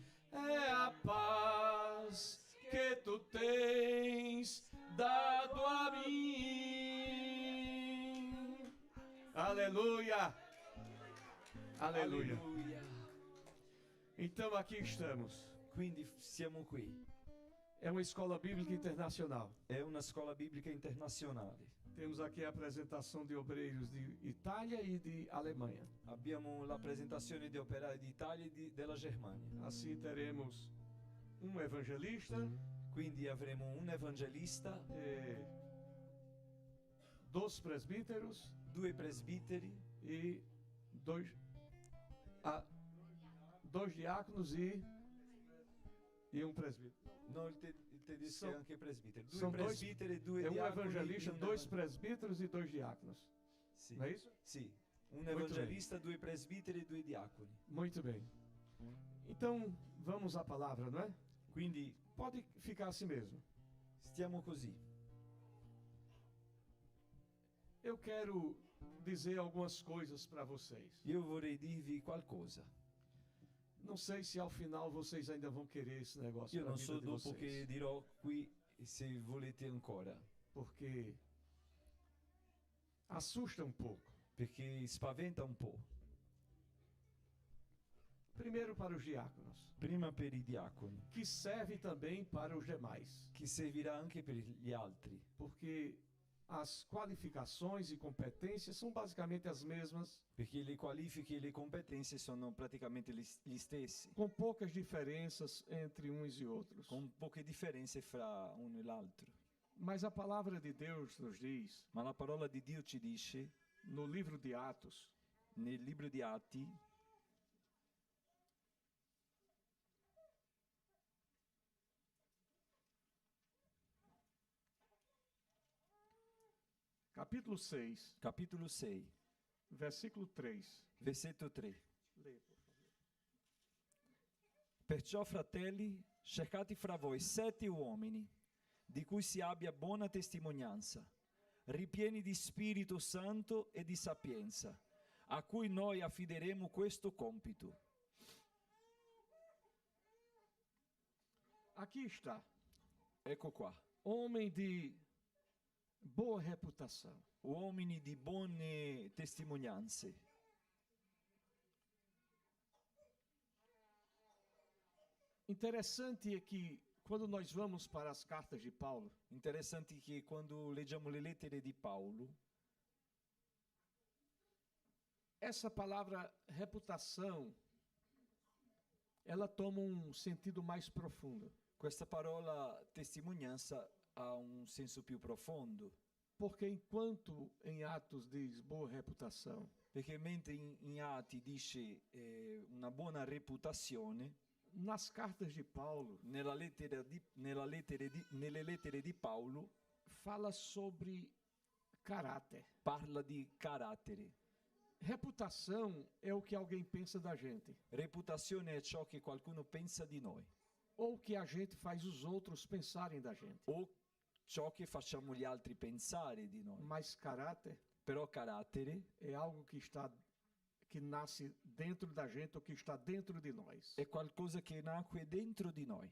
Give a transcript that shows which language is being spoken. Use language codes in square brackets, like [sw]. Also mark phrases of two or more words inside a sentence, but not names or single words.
[pt] É a paz que tu tens dado a mim. Aleluia. Aleluia. [it] Alleluia. [pt] Então aqui estamos. [it] Quindi siamo qui. [pt] É uma escola bíblica internacional. [it] È una scuola biblica internazionale. [pt] Temos aqui a apresentação de obreiros de Itália e de Alemanha. [it] Abbiamo la presentazione di operai d'Italia e della Germania. [pt] Assim teremos um evangelista, [it] Quindi avremo un evangelista, [pt] 2 presbíteros [it] 2 presbiteri, [pt] e dois diáconos e um presbítero. [it] no, il tedesco è anche presbitero. 2 [pt] São dois, [it] presbiteri e 2 [pt] é um [it] diaconi. [pt] evangelista, 2 presbíteros e 2 diáconos. [it] Sì. [pt] Não é isso? [it] Sì, un Molto evangelista, 2 presbiteri e 2 diaconi. [pt] Muito bem. Então, vamos à palavra, não é? [it] Quindi [pt] Pode ficar assim mesmo. [it] stiamo così. [pt] Eu quero dizer algumas coisas para vocês. [it] Io vorrei dirvi qualcosa. [pt] Não sei se ao final vocês ainda vão querer esse negócio [it] Io [pt] para a [it] non [pt] vida [it] so [pt] de [it] dopo che [pt] vocês. [it] dirò qui se volete ancora, [pt] Porque assusta um pouco. [it] perché spaventa un po'. [pt] Primeiro para os diáconos, [it] Prima per i diaconi, [pt] que serve também para os demais. [it] che servirà anche per gli altri, [pt] Porque as qualificações e competências são basicamente as mesmas, [it] perché le qualifiche e le competenze sono praticamente gli stessi, [pt] com poucas diferenças entre uns e outros. [it] con poche differenze fra uno e l'altro. [pt] Mas a palavra de Deus nos diz, [it] Ma la parola di Dio ci dice, [pt] no livro de Atos, [it] nel libro di Atti, [pt] capítulo 6, [it] capitolo 6, [pt] versículo 3. [it] versetto 3. [pt] Leia, por favor. [it] Perciò, fratelli, cercate fra voi 7 uomini, di cui si abbia buona testimonianza, ripieni di Spirito Santo e di sapienza, a cui noi affideremo questo compito. [pt] Aqui está, [it] Ecco qua, [pt] homem de boa reputação. [it] uomini di buone testimonianze. [pt] Interessante é que quando nós vamos para as cartas de Paulo, [it] Interessante che quando leggiamo le lettere di Paolo, [pt] essa palavra reputação, ela toma um sentido mais profundo. [it] questa parola testimonianza ha un senso più profondo, [pt] Porque enquanto em Atos diz boa reputação, [it] perché mentre in Atti dice una buona reputazione, [pt] nas cartas de Paulo [it] nelle lettere di Paolo [pt] fala sobre caráter. [it] parla di carattere. [pt] Reputação é o que alguém pensa da gente, [it] Reputazione è ciò che qualcuno pensa di noi, [pt] ou o que a gente faz os outros pensarem da gente. [it] o ciò che facciamo gli altri pensare di noi. [pt] Mas caráter [it] Però carattere [pt] é algo que nasce dentro da gente ou que está dentro de nós. [it] è qualcosa che nacque dentro di noi.